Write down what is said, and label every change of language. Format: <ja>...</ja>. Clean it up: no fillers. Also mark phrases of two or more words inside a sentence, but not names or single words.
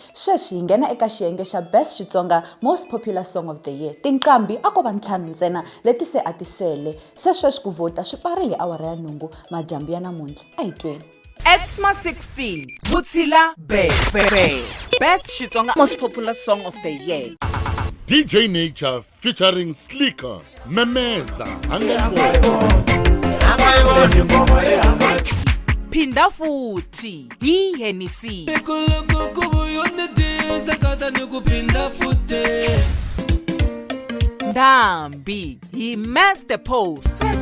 <ts>Sweswi hi nghena eka xiyenge xa</ts> <en>Best Xitsonga Most Popular Song of the Year.</en> <ts>Tinqambi a ko va ntlhanu ntsena leti se a ti sele. Se sweswi ku vota swi pfarile awara ya nhungu madyambu ya namuntlha. A hi tweni. XMA16 Vutshila Be</ts> <en>Best Xitsonga Most Popular Song of the Year.</en> <ts>DJ Nature featuring Slicker, Memeza, Phinda futhi hi Hennessy. Ndhambi hi Master Post.</ts>